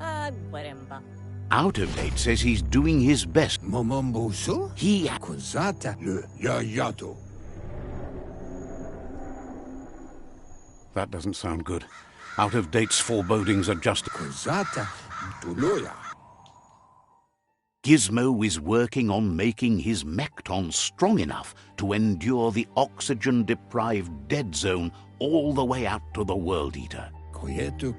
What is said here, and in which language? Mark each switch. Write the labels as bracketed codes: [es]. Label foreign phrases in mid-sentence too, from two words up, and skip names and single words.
[en] Out of Date says he's doing his best. Momomboso? He... Kozata le yayato. That doesn't sound good. Out of Date's forebodings are just... Kozata tuloya. Gizmo is working on making his Mekton strong enough to endure the oxygen-deprived dead zone all the way out to the World Eater.